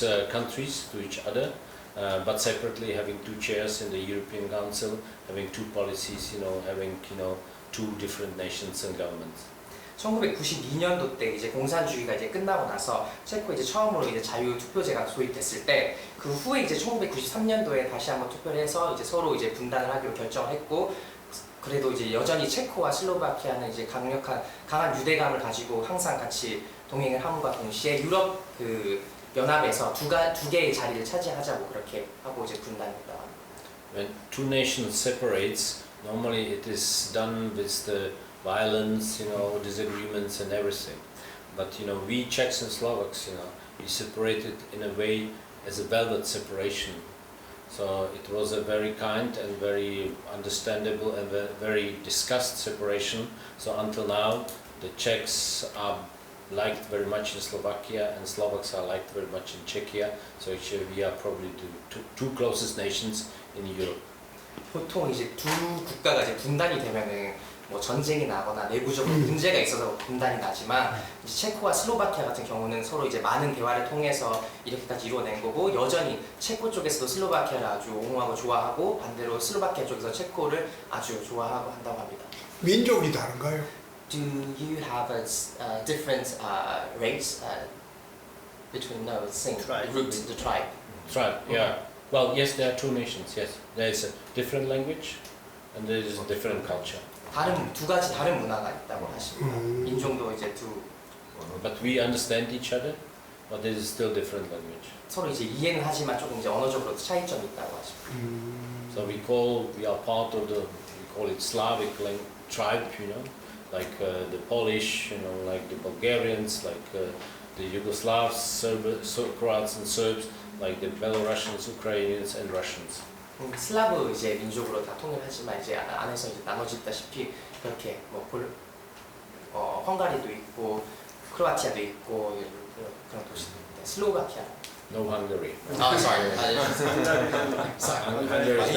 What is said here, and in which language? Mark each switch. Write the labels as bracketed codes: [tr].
[en] countries to each other, but separately having two chairs in the European Council, having two policies, you know, having, you know, two different nations and governments. [ko] 1992년도 때 이제 공산주의가 이제 끝나고 나서 체코에 이제 처음으로 이제 자유 투표제가 도입됐을 때 그 후에 이제 1993년도에 다시 한번 투표를 해서 이제 서로 이제 분단을 하기로 결정을 했고, 그래도 이제 여전히 체코와 슬로바키아는 이제 강한 유대감을 가지고 항상 같이 동행을 함과 동시에 유럽 그 연합에서 두 개의 자리를 차지하자고 그렇게 하고 이제 분단했다고 합니다. [en] When two nations separates, normally it is done with the violence, you know, disagreements and everything. But you know, we Czechs and Slovaks, you know, we separated in a way as a velvet separation. So it was a very kind and very understandable and very discussed separation. So until now, the Czechs are liked very much in Slovakia and Slovaks are liked very much in Czechia. So actually we are probably the two closest nations in Europe. [ko] 보통 이제 두 국가가 이제 분단이 되면은 뭐 전쟁이 나거나 내부적으로 문제가 있어서 분단이 나지만 이제 체코와 슬로바키아 같은 경우는 서로 이제 많은 대화를 통해서 이렇게까지 이루어낸 거고, 여전히 체코 쪽에서도 슬로바키아를 아주 옹호하고 좋아하고 반대로 슬로바키아 쪽에서 체코를 아주 좋아하고 한다고 합니다. 민족이 다른가요? [en] Do you have a different race between the same root, the tribe? Tribe, yeah. Well, yes, there are two nations. Yes, there is a different language, and there is a different culture. [ko] 두 가지 다른 문화가 있다고 하십니다. 인종도 이제 [en] But we understand each other, but there is still different language. [ko] 서로 이제 이해는 하지만 조금 이제 언어적으로 차이점이 있다고 하십니다. [en] So we are part of we call it Slavic tribe, you know, like the Polish, you know, like the Bulgarians, like the Yugoslavs, Croats and Serbs, like the Belarusians, Ukrainians and Russians. [ko] 슬라브 이제 민족으로 다 통일하지만 이제 안에서 이제 나눠졌다시피 그렇게 뭐 헝가리도 있고 크로아티아도 있고 그런 도시들인데 슬로바키아. [en] No Hungary. Sorry. Hungary is